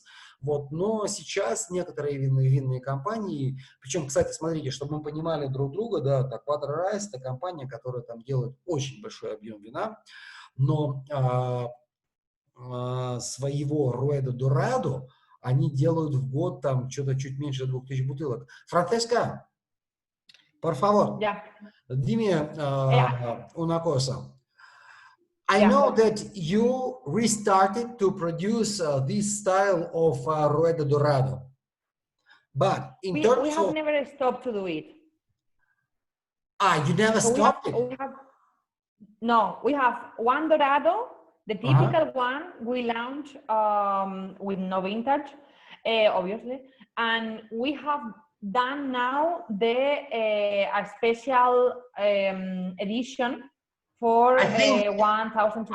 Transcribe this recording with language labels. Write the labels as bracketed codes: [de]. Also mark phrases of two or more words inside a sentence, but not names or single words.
[ru] Вот, но сейчас некоторые винные компании, причем, кстати, смотрите, чтобы мы понимали друг друга, да, так, Cuatro Rayas — это компания, которая там делает очень большой объем вина, но своего Rueda Dorado они делают в год там что-то чуть меньше 2000 бутылок. Франсиска, [es] por favor. [en] Yeah. [es] Dime una cosa. [en] I know that you restarted to produce this style of Rueda Dorado, but in terms we have never stopped to do it. You never stopped it? We have one Dorado, the typical one we launch with no vintage, obviously, and we have done now a special edition for 1,200 bottles.